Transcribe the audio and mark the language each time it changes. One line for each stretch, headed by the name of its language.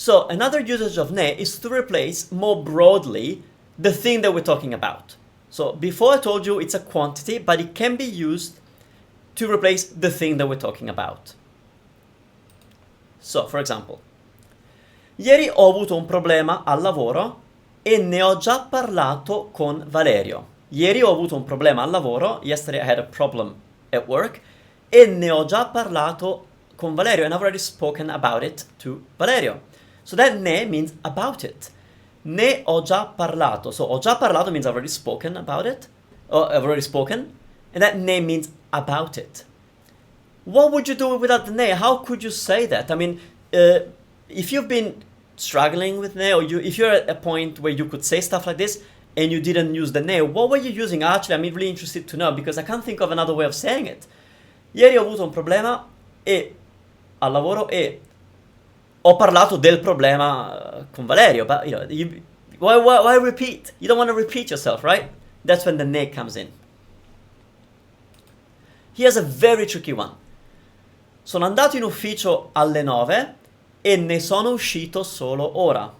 English: another usage of ne is to replace more broadly the thing that we're talking about. So before I told you it's a quantity, but it can be used to replace the thing that we're talking about. So, for example,
Italian: ieri ho avuto un problema al lavoro e ne ho già parlato con Valerio. Ieri ho avuto un problema al lavoro.
English: Yesterday I had a problem at work.
Italian: E ne ho già parlato con Valerio.
English: And I've already spoken about it to Valerio. So that ne means about it.
Italian: Ne ho già parlato.
English: So
Italian: ho già parlato
English: means I've already spoken about it. Or I've already spoken. And that ne means about it. What would you do without the ne? How could you say that? I mean, if you've been struggling with ne, or if you're at a point where you could say stuff like this and you didn't use the ne, what were you using? Actually, I'm really interested to know because I can't think of another way of saying it.
Italian: Ieri ho avuto un problema al lavoro e ho parlato del problema con Valerio.
English: But why repeat? You don't want to repeat yourself, right? That's when the ne comes in. Here's a very tricky one.
Italian: Sono andato in ufficio alle 9 e ne sono uscito solo ora.